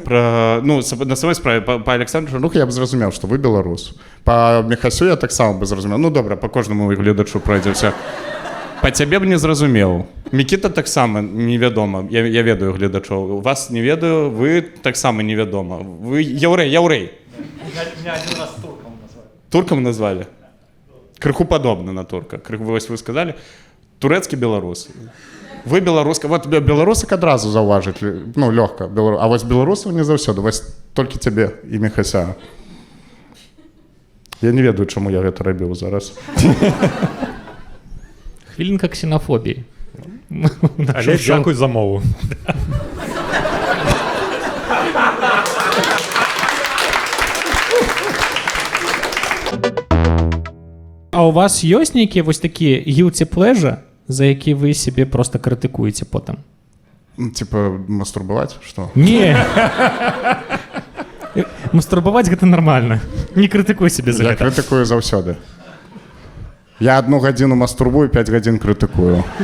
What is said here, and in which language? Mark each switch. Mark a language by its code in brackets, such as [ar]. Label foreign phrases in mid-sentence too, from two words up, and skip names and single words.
[be] На самой справе, па Александру Чарнуху я б зразумеў, што вы беларус. Па Міхасю я таксама бы зразумеў. Ну, добра, па кожнаму гледачу пройдземся. Па цябе б не зразумеў. Мікіта таксама невядома. Я ведаю гледачоў. Вас не ведаю, вы таксама невядома. Вы яўрэй. [ru] Меня один раз турком назвали. [be] Туркам назвалі? Крыху падобна на турка. Крыху, вось вы сказалі. Турэцкі беларус. Вы беларуска. Вот беларусак адразу заўважыць. Ну, лёгка. А вось беларусаў не заўсёды. Вось толькі цябе і Міхася. Я не ведаю, чаму я гэта рабіў зараз. Хвілінка ксенафобіі. Але дзякуй за мову. А у вас ёсць нейкія вось такія [en] guilty pleasure, [be] за які вы сябе просто крытыкуеце потым? Типа мастурбаваць, што? Не. Мастурбаваць гэта нармальна. Не крытыкуй сябе за Я гэта. крытыкую заўсёды. Я 1 гадзіну мастурбую, 5 гадзін крытыкую.